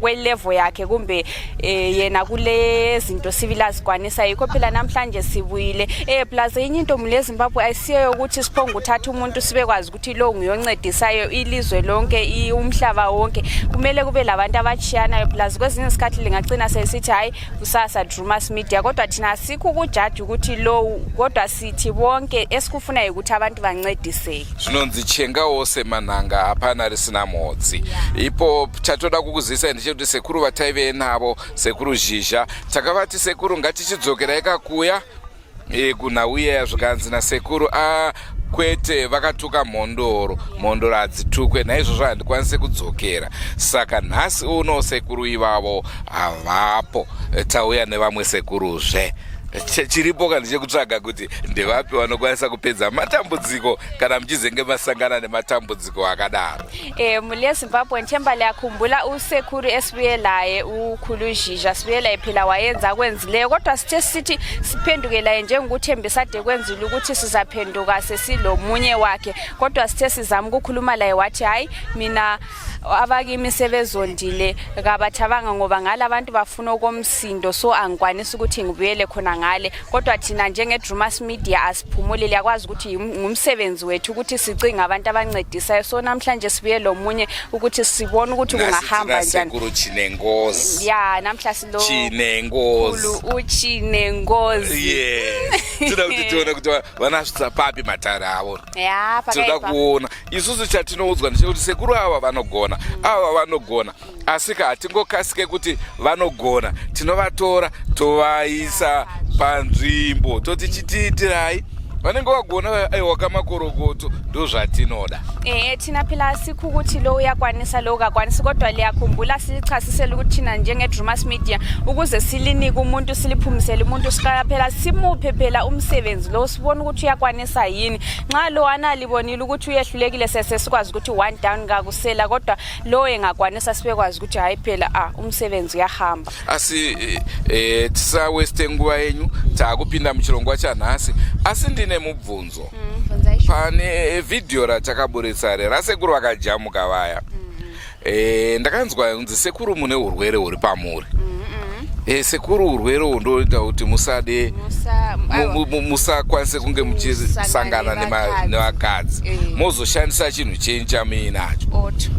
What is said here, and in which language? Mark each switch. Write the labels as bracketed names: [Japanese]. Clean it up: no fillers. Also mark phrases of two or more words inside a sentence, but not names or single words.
[North Ndebele] kwelevel yakhe kumbe yena kule zinto civilized kwanisa yikho phela namhlanje sibuyile plus enye into mule Zimbabwe ayisiyo ukuthi siphonga uthatha umuntu sibekwazi ukuthi lo nguyoncedisayo ilizwe lonke umhlaba wonke kumele kube labantu abachiyanayo plus kwezinye isikhathi lingagcina sesithi hayi kusasa Drewmas media kodwa thina asikho ukujudge ukuthi lo kodwa sithi bonke esikufunayo ukuthi abantu bancediseke. [Shona] Zvinonzi chenga wose mananga hapana risina mhodzi. Ipo chatoda kukuzisa ndechekuti sekuru vataive navo sekuru zhizha takavati sekuru ngatichidzokera ikakuya kunauya zvikanzi nasekuru kwete vakatuka mhondoro hadzitukwe naizvozvo handikwanise kudzokera saka nhasi uno sekuru ivavo havapo tauya nevamwe sekuruzve chiripo kandi chekutsvaga kuti ndevapi vanokwanisa kupedza matambudziko kana muchizenge masangana nematambudziko akadaro. [North Ndebele] Mule Zimbabwe nthemba liyakhumbula usekuru esibuyelaye ukhulu zhizha sibuyelaye phela wayenza kwenzileyo kodwa sithe sithi siphendukelaye njengokuthembisa ade kwenzile ukuthi sizaphenduka sesilomunye wakhe kodwa sithe sizama ukukhuluma laye wathi hayi mina abakimi sebezondile kabathabanga ngoba ngala abantu bafuna okomsindo so angikwanisa ukuthi ngibuyele khona ngale kodwa thina njenge Drewmas media asiphumule liyakwazi ukuthi ngumsebenzi wethu ukuthi sicinga abantu abancedisayo so namhlanje sibuye lomunye ukuthi sibone ukuthi kungahamba njani. [Shona] Sekuru chinengozi. [North Ndebele] Namhla silo [Shona] chinengozi uchinengozi. Tinoda kuti tione kuti vanasvitsa papi matara avo. Tinoda kuona isusu chatinoudzwa ndechekuti sekuru ava vanogona asika hatingokasike kuti vanogona tinovatora tovaisa panzvimbo toti chitiitirai vanenge vagona aiwa kamakorokoto ndozvatinoda. [North Ndebele] Thina phela sikho ukuthi lo uyakwanisa lo ukakwanisi kodwa liyakhumbula silichasisela ukuthi thina njenge-Drewmas Media ukuze silinike umuntu siliphumisele umuntu siqala phela simuphe phela umsebenzi lo sibona ukuthi uyakwanisa yini. Nxa lo analibonile ukuthi uyehlulekile sesikwazi ukuthi [English] one down [North Ndebele] ngakusela kodwa lo engakwanisa sibekwazi ukuthi hayi phela umsebenzi uyahamba. [Shona] Tisa waste nguva yenyu takupinda muchirongwa chanhasi asi ndine mubvunzo. Pane video ratakaburitsa rasekuru vakajamuka vaya. Ndakanzwa kunzi sekuru mune urwere huri pamuri. Sekuru urwere hundoita kuti musade musakwanise kunge muchisangana nevakadzi mozoshandisa chinhu chenyu chamuinacho.